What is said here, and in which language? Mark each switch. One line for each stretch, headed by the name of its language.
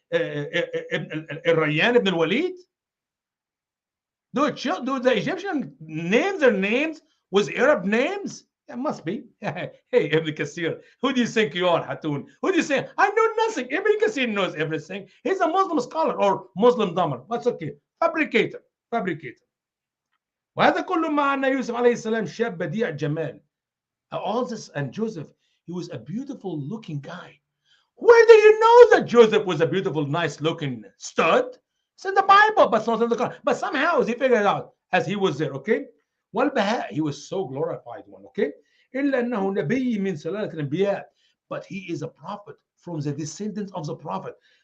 English: Ar-Rayyan Ibn al-Walid? Do the Egyptian names their names with Arab names? It must be. Hey, Ibn Kathir, who do you think you are, Hatun? Who do you think? I know nothing. Ibn Kathir knows everything. He's a Muslim scholar or Muslim dumber. That's okay. Fabricator.
Arabic: وهذا كله مع أن يوسف عليه السلام شاب بديع جمال.
English: All this, and Joseph, he was a beautiful looking guy. Where do you know that Joseph was a beautiful, nice looking stud? It's in the Bible, but it's not in the Quran. But somehow he figured it out as he was there, okay?
Arabic: والبهاء,
English: he was so glorified one, okay?
Arabic: إلا أنه نبي من سلالة الأنبياء,
English: but he is a prophet from the descendants of the prophet.